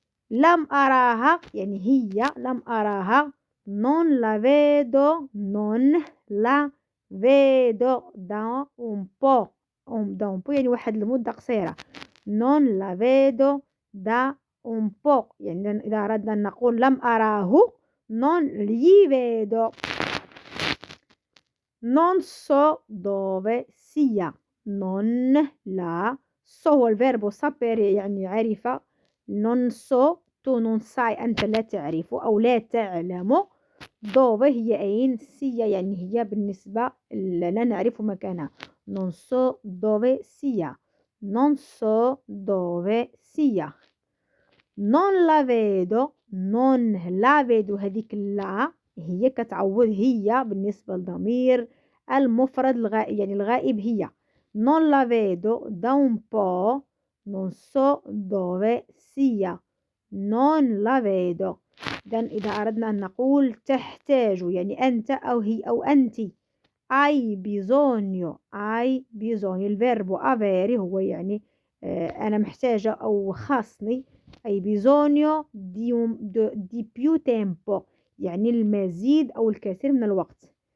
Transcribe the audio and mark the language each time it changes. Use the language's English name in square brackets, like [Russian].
[Arabic] لم أراها يعني هي لم أراها [Italian] non la vedo da un po' [Arabic] يعني واحد المدة قصيرة. [Italian] non la vedo da un po' [Arabic] يعني إذا أردنا أن نقول لم أراه [Italian] non gli vedo. non so dove sia non la so [Arabic] هو الفيربو [Italian] sapere [Arabic] يعني عرف. [Italian] non so [Arabic] تو [Italian] non sai [Arabic] أنت لا تعرف أو لا تعلم. [Italian] dove [Arabic] هي أين sia يعني هي بالنسبة لا نعرف مكانها. [Italian] non so dove sia non la vedo [Arabic] هذيك لا هي كتعوض هي بالنسبة للضمير المفرد الغائب يعني الغائب هي. [Italian] non la vedo da un po' non so dove sia non la vedo. [Arabic] إذا أردنا أن نقول تحتاج يعني أنت أو هي أو أنت [Italian] hai bisogno [Arabic] الفيرب avere هو يعني أنا محتاجة أو خاصني. [Italian] hai bisogno di più tempo [Arabic] يعني المزيد أو الكثير من الوقت.